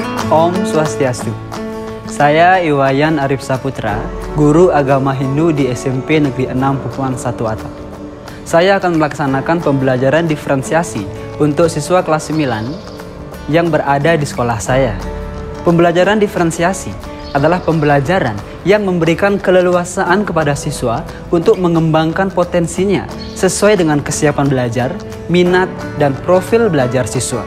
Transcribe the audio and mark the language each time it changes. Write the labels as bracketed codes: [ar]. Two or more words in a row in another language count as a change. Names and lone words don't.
[id] Om Swastiastu. Saya Iwayan Arif Saputra, guru agama Hindu di SMP Negeri 6 Pupuan 1 Atap. Saya akan melaksanakan pembelajaran diferensiasi untuk siswa kelas 9 yang berada di sekolah saya. Pembelajaran diferensiasi adalah pembelajaran yang memberikan keleluasaan kepada siswa untuk mengembangkan potensinya sesuai dengan kesiapan belajar, minat, dan profil belajar siswa.